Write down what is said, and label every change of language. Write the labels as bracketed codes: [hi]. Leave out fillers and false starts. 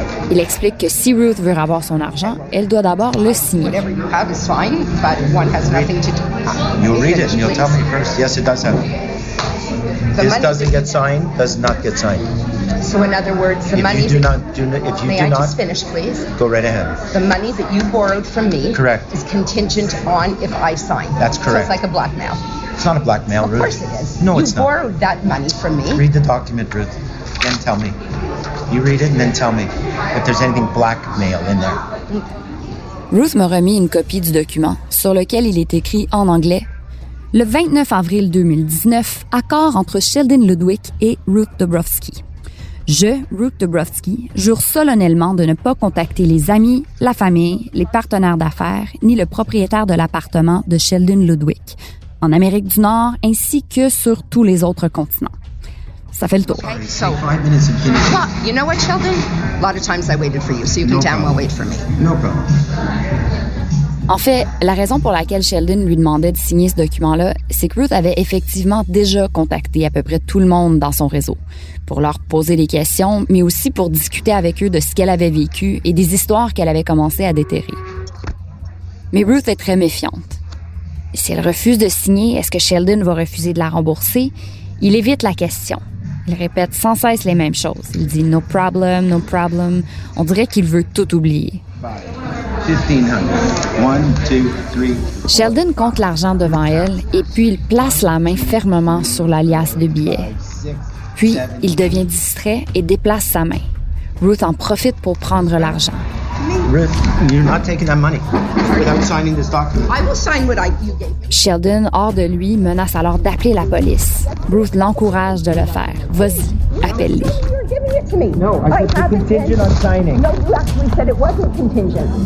[fr] Il explique que si Ruth veut avoir son argent, elle doit d'abord le signer. [en] You'll read it and you'll tell me first. Yes, it does have. This doesn't get signed, does not get signed. So in other words, the money... If you do not, just finish, please? Go right ahead. The money that you borrowed from me... Correct. ...is contingent on if I sign. That's correct. So it's like a blackmail. It's not a blackmail, Ruth. Of course it is. No, it's not. You borrowed that money from me. Read the document, Ruth, then tell me. You read it and then tell me if there's anything blackmail in there. [fr] Ruth m'a remis une copie du document sur lequel il est écrit en anglais « Le 29 avril 2019, accord entre Sheldon Ludwig et Ruth Dobrowski. Je, Ruth Dobrowski, jure solennellement de ne pas contacter les amis, la famille, les partenaires d'affaires, ni le propriétaire de l'appartement de Sheldon Ludwig, en Amérique du Nord ainsi que sur tous les autres continents. » Ça fait le tour. [en] Okay, so, well, you know what, Sheldon? A lot of times I waited for you, so you can damn well wait for me. No problem. [fr] En fait, la raison pour laquelle Sheldon lui demandait de signer ce document-là, c'est que Ruth avait effectivement déjà contacté à peu près tout le monde dans son réseau pour leur poser des questions, mais aussi pour discuter avec eux de ce qu'elle avait vécu et des histoires qu'elle avait commencé à déterrer. Mais Ruth est très méfiante. Si elle refuse de signer, est-ce que Sheldon va refuser de la rembourser? Il évite la question. Il répète sans cesse les mêmes choses. Il dit « [en] no problem, no problem ». [fr] On dirait qu'il veut tout oublier. 1500. 1, 2, 3. Sheldon compte l'argent devant elle et puis il place la main fermement sur la liasse de billets. Puis, il devient distrait et déplace sa main. Ruth en profite pour prendre l'argent. [en] Ruth, you're not taking that money without signing this document. I will sign what you gave me. [fr] Sheldon, hors de lui, menace alors d'appeler la police. Ruth l'encourage de le faire. Vas-y, appelle-les. [en] You're giving it to me. No, I said the contingent on signing. No, you actually said it wasn't contingent.